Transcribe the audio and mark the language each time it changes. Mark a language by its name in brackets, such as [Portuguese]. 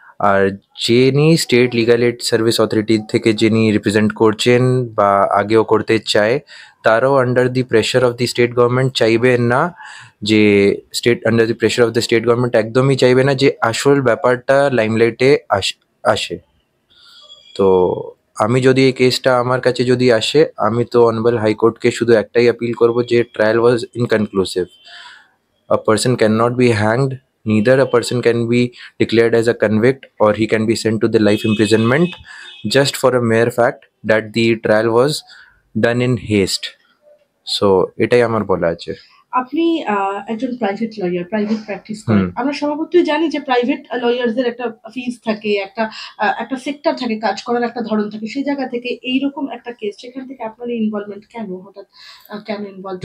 [Bangla] আর যিনি state legal aid service authority থেকে যিনি রিপ্রেজেন্ট করছেন বা আগেও করতে চায়, তারাও [English] under the pressure of the state government [Bangla] চাইবে না যে under the pressure of the state government একদমই চাইবে না যে আসল ব্যাপারটা লাইমলাইটে আসে। তো আমি যদি এই কেসটা আমার কাছে যদি আসে, আমি তো অনারেবল হাইকোর্টকে শুধু একটাই আপিল করব যে [English] Trial was inconclusive. A person cannot be hanged, neither a person can be declared as a convict or he can be sent to the life imprisonment just for a mere fact that the trial was done in haste. [Bangla] So এটাই আমার বলা আছে। আপনি একজন private lawyer, private practice করেন। আমরা স্বভাবতই জানি যে প্রাইভেট লয়ারদের একটা ফিস থাকে, একটা সেক্টর থাকে, কাজ করার একটা ধরন থাকে। সেই জায়গা থেকে এইরকম একটা কেস, সেখান থেকে আপনার ইনভলভমেন্ট কেন হঠাৎ, কেন ইনভলভ?